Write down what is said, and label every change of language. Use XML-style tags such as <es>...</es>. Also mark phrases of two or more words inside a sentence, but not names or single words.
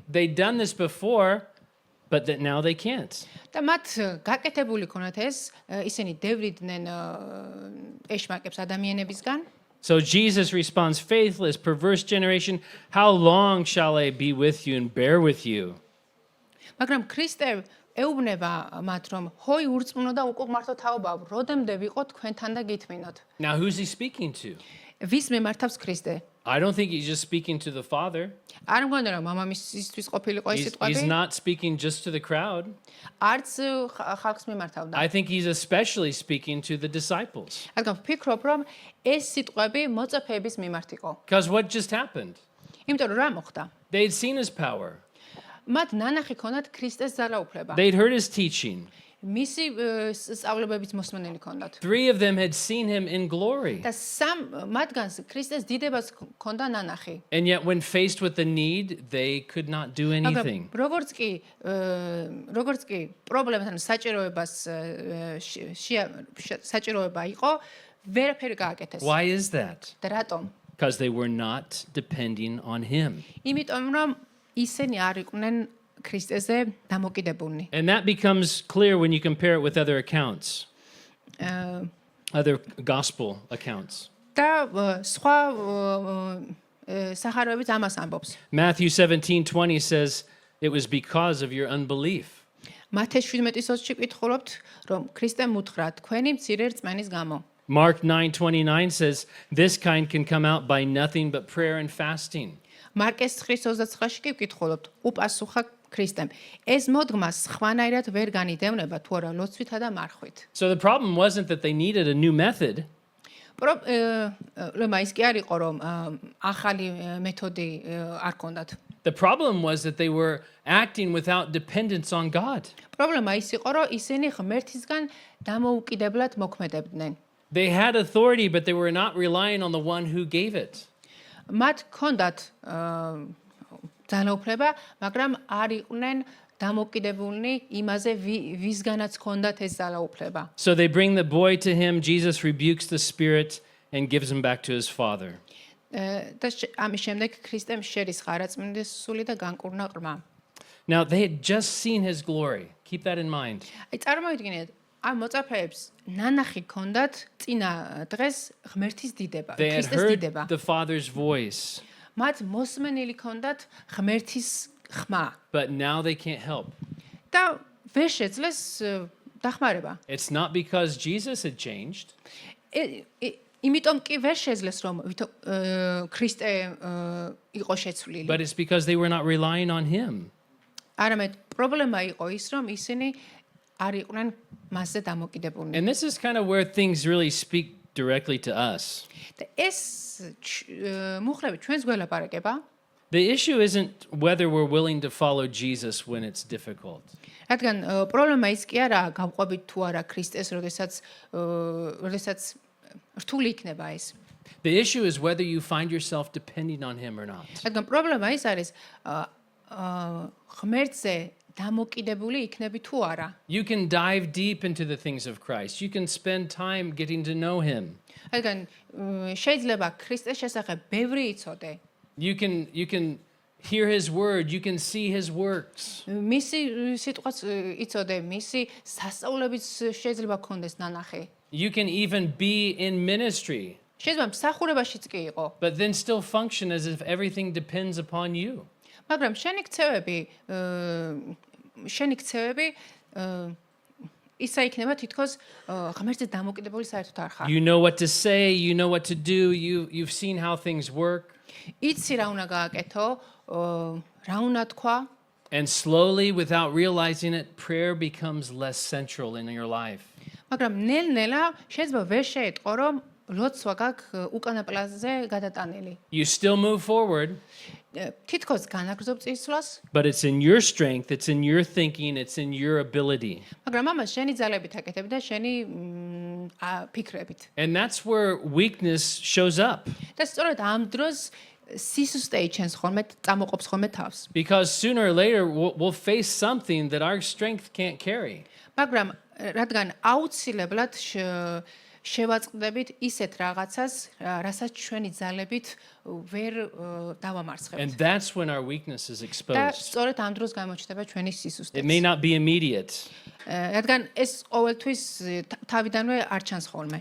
<en>They'd done this before, but that now they can't.</en> <ka>და მათ გაკეთებული ქონათ ეს, ისინი დევრიდნენ ეშმაკებს ადამიანებისგან.</ka> <en>So Jesus responds, "Faithless, perverse generation, how long shall I be with you and bear with you?"</en> <ka>მაგრამ ქრისტე ეუბნება მათ, რომ ჰოი ურწმუნო და უკუღმართო თაობავ, როდემდე ვიყო თქვენთან და გითმინოთ.</ka> <en>Now who's he speaking to?</en> <ka>ვის მიმართავს ქრისტე?</ka> <en>I don't think he's just speaking to the Father.</en> <ka>არ მგონია რომ მამამისისთვის ყოფილიყო ეს</ka> <en>He's</en> <ka>სიტყვები?</ka> <en>not speaking just to the crowd.</en> <ka>არც ხალხს მიმართავდა.</ka> <en>I think he's especially speaking to the disciples.</en> <ka>რადგან ვფიქრობ, რომ ეს სიტყვები მოწაფეების მიმართ იყო.</ka> <en>Because what just happened?</en> <ka>იმიტომ რომ რა მოხდა?</ka> <en>They'd seen his power.</en> <ka>მათ ნანახი ქონათ ქრისტეს ძალაუფლება.</ka> <en>They'd heard his teaching.</en> <ka>მისი სწავლებების მოსმენელი ქონდათ.</ka> <en>3 of them had seen him in glory.</en> <ka>და მათგანს ქრისტეს დიდებას ქონდა ნანახი.</ka> <en>And yet when faced with the need, they could not do anything.</en> <ka>როგორც კი პრობლემასთან საჭიროება იყო, ვერაფერი გააკეთეს.</ka> <en>Why is that?</en> <ka>და რატომ?</ka> <en>Because they were not depending on him.</en> <ka>იმიტომ რომ ისინი არ იყვნენ ქრისტეზე დამოკიდებულნი.</ka> <en>And that becomes clear when you compare it with other accounts, other gospel accounts.</en> <ka>და სხვა სახარებიც ამას ამბობს.</ka> <en>Matthew 17:20 says, "It was because of your unbelief."</en> <ka>მათე 17:20-ში კითხულობთ, რომ ქრისტემ უთხრა თქვენი მცირე რწმენის გამო.</ka> <en>Mark 9:29 says, "This kind can come out by nothing but prayer and fasting."</en> <ka>მარკეს 9:29-ში კი ვკითხულობთ, უპასუხა ქრისტემ, ეს მოდგმა სხვანაირად ვერ განიდევნება თუ არა ლოცვითა და მარხვით.</ka> <en>So the problem wasn't that they needed a new method.</en> <ka>პრობლემა ის კი არ იყო, რომ ახალი მეთოდი არ ქონდათ.</ka> <en>The problem was that they were acting without dependence on God.</en> <ka>პრობლემა ის იყო, რომ ისინი ღმერთისგან დამოუკიდებლად მოქმედებდნენ.</ka> <en>They had authority, but they were not relying on the one who gave it.</en> <ka>მათ ქონდათ ძალაუფლება, მაგრამ არ იყვნენ დამოკიდებულნი იმაზე, ვისგანაც ქონდათ ეს ძალაუფლება.</ka> <en>So they bring the boy to him. Jesus rebukes the spirit and gives him back to his father.</en> <ka>და ამის შემდეგ ქრისტემ შერისხა არაწმინდა სული და განკურნა ყრმა.</ka> <en>Now they had just seen his glory. Keep that in mind.</en> <ka>აი წარმოვიდგინეთ, ამ მოწაფეებს ნანახი ქონდათ წინა დღეს ღმერთის დიდება,</ka> <en>They had</en> <ka>ქრისტეს</ka> <en>heard</en> <ka>დიდება.</ka> <en>the Father's voice,</en> <ka>მათ მოსმენილი ქონდათ ღმერთის ხმა</ka> <en>but now they can't help.</en> <ka>და ვერ შეძლეს დახმარება.</ka> <en>It's not because Jesus had changed.</en> <ka>იმიტომ კი ვერ შეძლეს რომ ქრისტე იყო შეცვლილი.</ka> <en>but it's because they were not relying on him.</en> <ka>არამედ პრობლემა იყო ის რომ ისინი არ იყვნენ მასზე დამოკიდებულნი.</ka> <en>And this is kind of where things really speak directly to us.</en> <ka>და ეს მუხლები ჩვენს გველაპარაკება,</ka> <en>The issue isn't whether we're willing to follow Jesus when it's difficult.</en> <ka>რადგან პრობლემა ის კი არა გავყვებით თუ არა ქრისტეს, როდესაც რთული იქნება ეს.</ka> <en>The issue is whether you find yourself depending on him or not.</en> <ka>რადგან პრობლემა ის არის ღმერთზე დამოკიდებული იქნები თუ არა.</ka> <en>You can dive deep into the things of Christ. You can spend time getting to know him.</en> <ka>რადგან შეიძლება ქრისტეს შესახებ ბევრი იცოდე.</ka> <en>You can hear his word, you can see his works.</en> <ka>მისი სიტყვაც იცოდე, მისი სასწაულებიც შეიძლება გქონდეს ნანახი.</ka> <en>You can even be in ministry,</en> <ka>შეიძლება მსახურებაშიც კი იყო,</ka> <en>but then still function as if everything depends upon you.</en> <ka>მაგრამ შენი ქცევები ისა იქნება თითქოს ღმერთზე დამოკიდებული საერთოდ არ ხარ.</ka> <en>You know what to say, you know what to do, you've seen how things work.</en> <ka>იცი რა უნდა გააკეთო, რა უნდა თქვა,</ka> <en>And slowly, without realizing it, prayer becomes less central in your life.</en> <ka>მაგრამ ნელ-ნელა შეიძლება ვერ შეეტყო, რომ ლოცვა გაქვს უკანა პლანზე გადატანილი.</ka> <en>You still move forward,</en> <ka>თითქოს განაგრძობ წინსვლას,</ka> <en>but it's in your strength, it's in your thinking, it's in your ability.</en> <ka>მაგრამ ამას შენი ძალებით აკეთებ და შენი ფიქრებით.</ka> <en>And that's where weakness shows up.</en> <ka>და სწორედ ამ დროს სისუსტე იჩენს ხოლმე, წამოყოფს ხოლმე თავს.</ka> <en>Because sooner or later, we'll face something that our strength can't carry.</en> <ka>მაგრამ რადგან აუცილებლად შევაწყდებით ისეთ რაღაცას, რასაც ჩვენი ძალებით ვერ დავამარცხებთ.</ka> <en>And that's when our weakness is</en> <ka>და</ka> <en>exposed.</en> <ka>სწორედ ამ დროს გამოჩნდება ჩვენი სისუსტე.</ka> <en>It may not be immediate,</en> <ka>რადგან ეს ყოველთვის თავიდანვე არ ჩანს ხოლმე,</ka>